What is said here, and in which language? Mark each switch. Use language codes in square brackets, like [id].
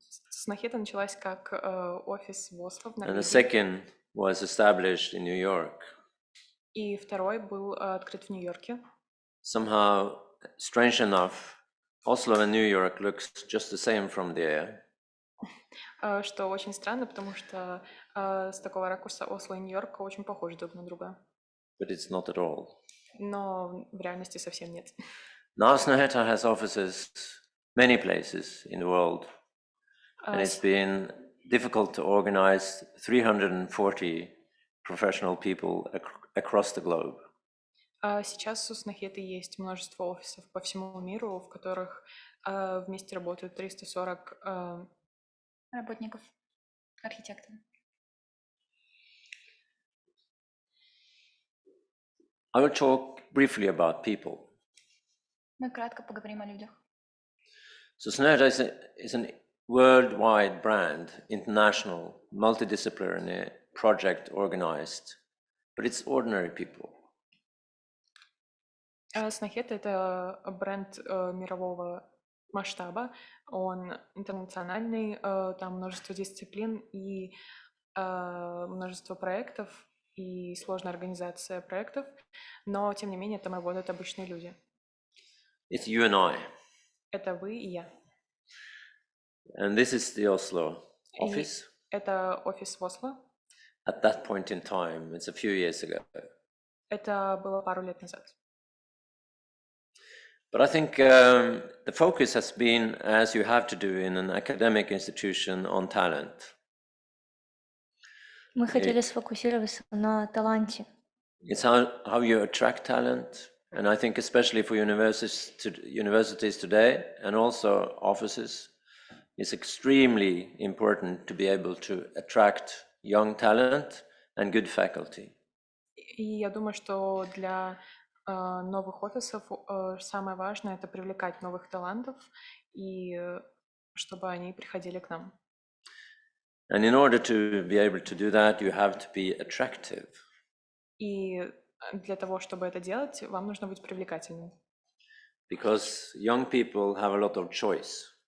[ru] Снохета началась как офис в Осло, в [en] And the [ru] Норвегии. [en] second was established in New York. [ru] И второй был открыт в Нью-Йорке. [en] Somehow, strange enough, Oslo and New York looks just the same from the air. [ru] Что очень странно, потому что с такого ракурса Осло и Нью-Йорк очень похожи друг на друга. [en] But it's not at all. [ru] Но в реальности совсем нет. [en] Now Snøhetta has offices many places in the world, and it's been difficult to organize 340 professional people across the globe. [ru] Сейчас у Снохеты есть множество офисов по всему миру, в которых вместе работают 340 работников, архитекторов. [en] I will talk briefly about people. [ru] Мы кратко поговорим о людях. [en] So Snøhetta is an worldwide brand, international, multidisciplinary project organized, but it's ordinary people. [ru] Снахет — это бренд мирового масштаба, он интернациональный, там множество дисциплин и множество проектов и сложная организация проектов, но тем не менее там работают обычные люди. [en] It's you and I. [ru] Это вы и я. [en] And this is the Oslo [ru] И [en] office. [ru] это офис в Осло. [en] At that point in time, it's a few years ago. [ru] Это было пару лет назад. [en] But I think the focus has been, as you have to do in an academic institution, on talent. [ru] Мы хотели сфокусироваться на таланте. [en] It's how you attract talent, and I think especially for universities today and also offices, it's extremely important to be able to attract young talent and good faculty. [ru] И я думаю, что для новых офисов самое важное — это привлекать новых талантов и чтобы они приходили к нам. [en] And in order to be able to do that, you have to be attractive. [ru] И для того, чтобы это делать, вам нужно быть привлекательным. [en] Because young people have a lot of choice.